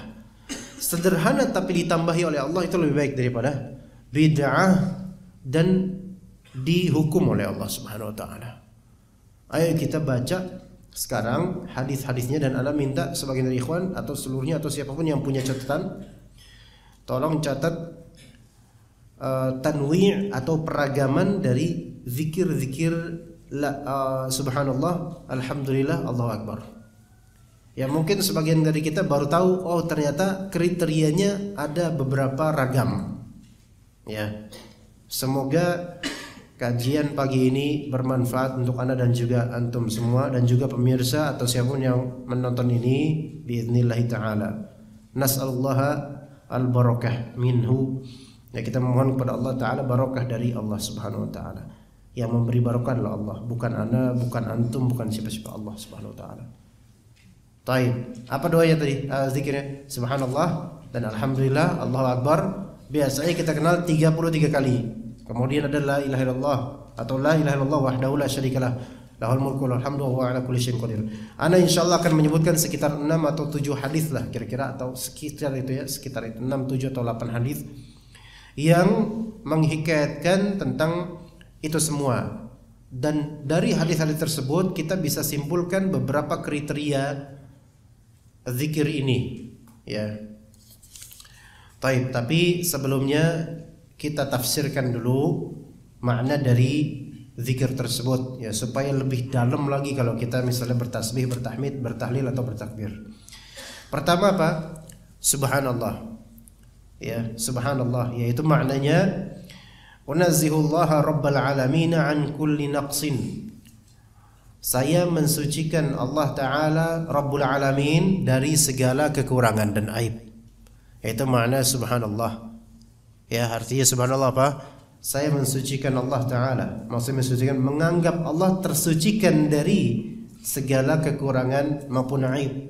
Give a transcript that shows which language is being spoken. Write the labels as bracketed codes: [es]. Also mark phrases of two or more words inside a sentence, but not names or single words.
[id] Sederhana tapi ditambahi oleh Allah itu lebih baik daripada bid'ah dan dihukum oleh Allah [ar] سبحانه وتعالى. [id] Ayo kita baca sekarang hadis-hadisnya, dan Anda minta sebagian dari ikhwan atau seluruhnya atau siapapun yang punya catatan, tolong catat tanwi' atau peragaman dari zikir-zikir [ar] سبحان الله، الحمد لله، الله أكبر. [id] Ya mungkin sebagian dari kita baru tahu, oh ternyata kriterianya ada beberapa ragam. Ya. Semoga kajian pagi ini bermanfaat untuk Anda dan juga antum semua, dan juga pemirsa atau siapapun yang menonton ini [ar] بإذن الله تعالى. نسأل الله البركة منه. [id] Ya, kita memohon kepada Allah taala barakah dari Allah [ar] سبحانه وتعالى. [id] Yang memberi barokah adalah Allah, bukan ana, bukan antum, bukan siapa-siapa, Allah [ar] سبحانه وتعالى. [id] Taib. Apa doanya tadi? Zikirnya subhanallah dan [ar] الحمد لله، الله أكبر. [id] Biasanya kita kenal 33 kali. Kemudian ada [ar] لا إله إلا الله [id] atau [ar] لا إله إلا الله وحده لا شريك له له الملك وله الحمد وهو على كل شيء قدير. [id] Ana insyaallah akan menyebutkan sekitar 6 atau 7 hadis lah kira-kira, atau sekitar itu ya, sekitar itu 6, 7 atau 8 hadis yang menghikayatkan tentang itu semua. Dan dari hadis-hadis tersebut kita bisa simpulkan beberapa kriteria zikir ini, ya. Baik, tapi sebelumnya kita tafsirkan dulu makna dari zikir tersebut, ya, supaya lebih dalam lagi kalau kita misalnya bertasbih, bertahmid, bertahlil atau bertakbir. Pertama apa? Subhanallah. Ya, subhanallah, yaitu maknanya [ar] أنزه الله رب العالمين عن كل نقص. [id] Saya mensucikan Allah Ta'ala [ar] رب العالمين [id] dari segala kekurangan dan aib. Itu makna subhanallah. Ya, artinya subhanallah apa? Saya mensucikan Allah Ta'ala. Maksudnya mensucikan, menganggap Allah tersucikan dari segala kekurangan maupun aib.